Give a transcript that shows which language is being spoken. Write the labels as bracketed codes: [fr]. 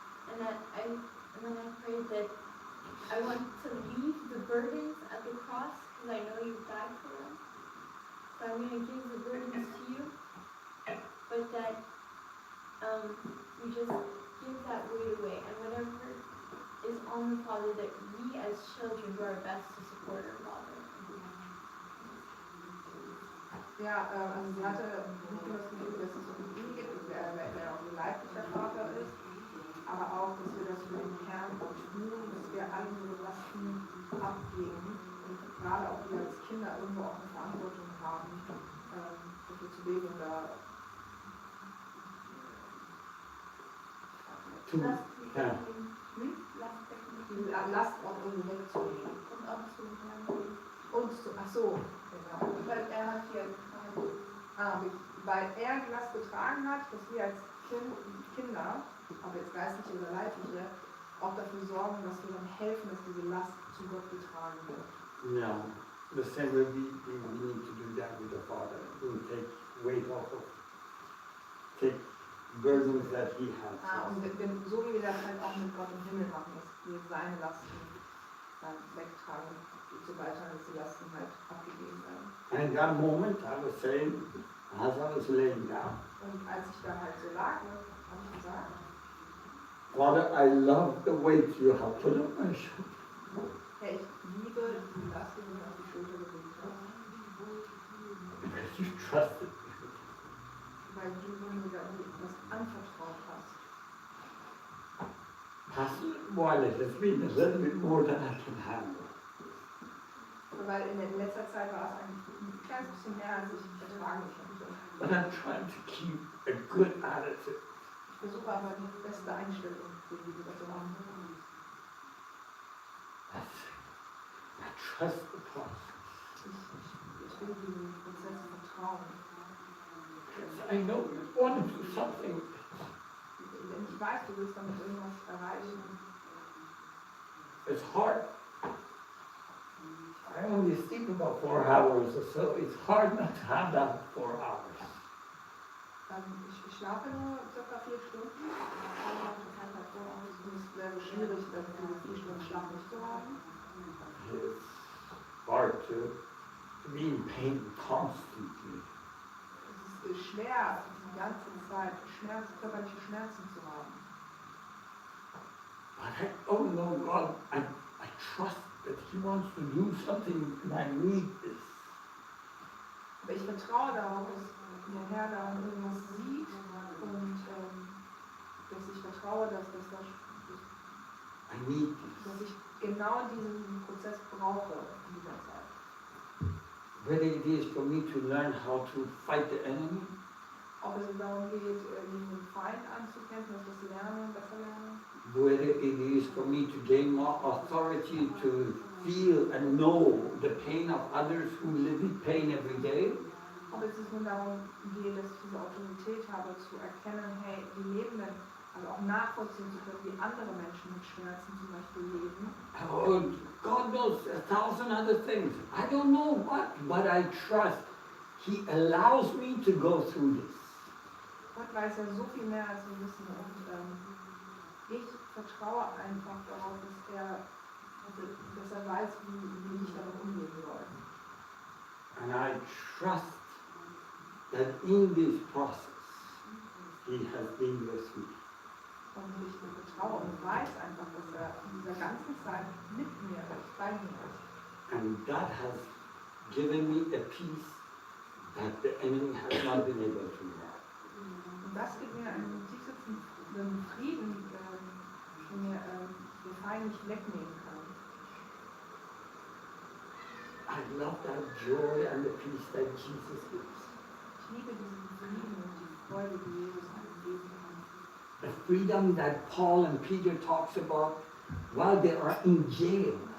[en] And then I prayed that I want to leave the burdens at the cross because I know you died for them. So I'm going to give the burdens to you, but that we just give that weight away, and whatever is on the Father, that we as children do our best to support our Father. [de] Ja, also sie hatte nicht nur das Gefühl, dass es um ihn geht, wer auch ein leiblicher Vater ist, aber auch, dass wir das für den Herrn tun, dass wir alle unsere Lasten abgeben und gerade auch wir als Kinder irgendwo auch eine Verantwortung haben, dafür zu leben und da Ja. die Last auch irgendwie wegzunehmen. Und auch zu lernen. Ach so, genau. Weil er hat hier Weil er die Last getragen hat, dass wir als Kinder, ob jetzt geistliche oder leibliche, auch dafür sorgen, dass wir dann helfen, dass diese Last zu Gott getragen wird. [en] No, the same way we need to do that with the Father. We take weight off of, take burdens that he has. [de] Und so wie wir das halt auch mit Gott im Himmel machen, dass wir seine Lasten dann wegtragen, sobald dann die Lasten halt abgegeben werden. [en] And in that moment, I was saying, as I was laying down, [de] Und als ich da halt so lag, habe ich gesagt, [en] Father, I love the weight you have put on my shoulder. [de] hey, ich liebe die Last, die du mir auf die Schulter gelegt hast, [en] Because you trusted me. [de] weil du mir da etwas anvertraut hast. [en] Pastor, while it has been a little bit more than I can handle. [de] Weil in letzter Zeit war es eigentlich ein kleines bisschen mehr, als ich ertragen könnte. [en] But I'm trying to keep a good attitude. [de] Ich versuche aber die beste Einstellung für die Liebe zu haben. [en] I trust the process. [de] Ich will diesem Prozess vertrauen. [en] Because I know you want to do something. [de] Denn ich weiß, du willst damit irgendwas erreichen. [en] It's hard. I only sleep about 4 hours or so. It's hard not to have that 4 hours. [de] Ich schlafe nur ca. 4 Stunden. Und es wäre schwierig, diese 4 Stunden Schlaf nicht zu haben. [en] It's hard to be in pain constantly. [de] Es ist schwer, die ganze Zeit körperliche Schmerzen zu haben. [en] But oh no, God, I trust that He wants to do something and I need this. [de] Aber ich vertraue darauf, dass der Herr da irgendwas sieht und dass ich vertraue, dass [en] I need this. [de] ich genau diesen Prozess brauche in dieser Zeit. [en] Whether it is for me to learn how to fight the enemy, [de] Ob es darum geht, gegen den Feind anzukämpfen, dass ich das lerne, besser lerne. [en] whether it is for me to gain more authority to feel and know the pain of others who live in pain every day, [de] Ob es nun darum geht, dass ich diese Autorität habe, zu erkennen, hey, die Lebenden, also auch nachvollziehen zu können, wie andere Menschen mit Schmerzen zum Beispiel leben. [en] oh, God knows 1,000 other things. I don't know what, but I trust He allows me to go through this. [de] Gott weiß ja so viel mehr, als wir wissen. Und ich vertraue einfach darauf, dass er weiß, wie ich damit umgehen soll. [en] And I trust that in this process, He has been with me. [de] Und ich vertraue und weiß einfach, dass er in dieser ganzen Zeit mit mir ist, bei mir ist. [en] And that has given me a peace that the enemy has not been able to have. [de] Und das gibt mir einen tiefsitzenden Frieden, den mir der Feind nicht wegnehmen kann. [en] I love that joy and the peace that Jesus gives. [de] Ich liebe diesen Frieden und die Freude, die Jesus einem geben kann. [en] The freedom that Paul and Peter talks about while they are in jail.